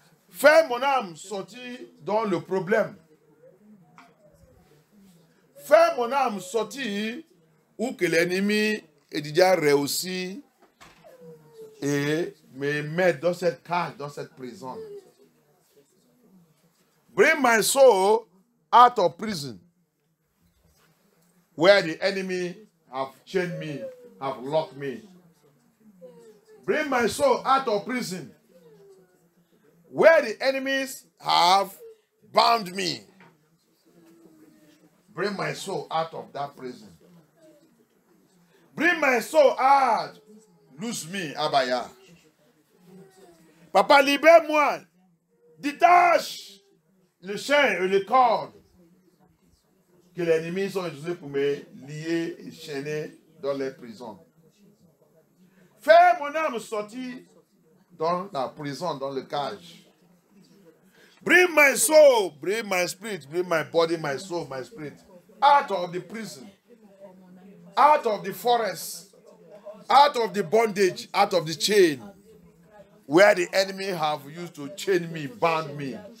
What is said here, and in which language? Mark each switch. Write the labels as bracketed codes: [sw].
[fr] Fais mon âme sortir dans le problème. Fais mon âme sortir où que l'ennemi est déjà réussi et me mettre dans cette cage, dans cette prison. [en] Bring my soul out of prison, where the enemy have chained me, have locked me. Bring my soul out of prison, where the enemies have bound me. Bring my soul out of that prison. Bring my soul out. Loose me, Abba Yah. [fr] Papa, libère-moi. Détache le chaîne et les cordes que les ennemis sont utilisés pour me lier et chaîner dans les prisons. Fais mon âme sortir dans la prison, dans le cage. [en] Bring my soul, bring my spirit, bring my body, my soul, my spirit out of the prison, out of the forest, out of the bondage, out of the chain, where the enemy have used to chain me, bound me.